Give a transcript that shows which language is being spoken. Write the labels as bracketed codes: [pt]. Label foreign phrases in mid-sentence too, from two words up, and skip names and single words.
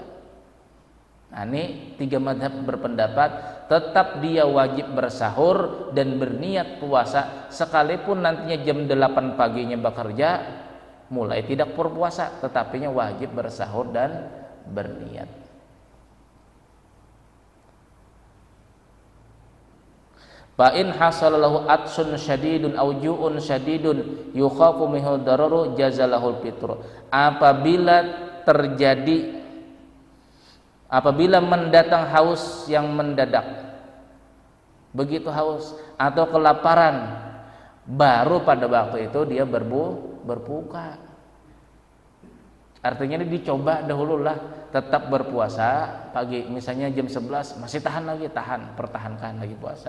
[id] Nah, ini 3 mazhab berpendapat tetap dia wajib bersahur dan berniat puasa, sekalipun nantinya jam 8 paginya bekerja, mulai tidak berpuasa, tetapinya wajib bersahur dan berniat. [ar] فإن حصل له عطش شديد أو جوع شديد يخاف منه الضرر جاز له الفطر. [id] Apabila mendatang haus yang mendadak, begitu haus atau kelaparan, baru pada waktu itu dia berbuka. Artinya dia dicoba dahululah tetap berpuasa pagi, misalnya jam 11 masih pertahankan lagi puasa.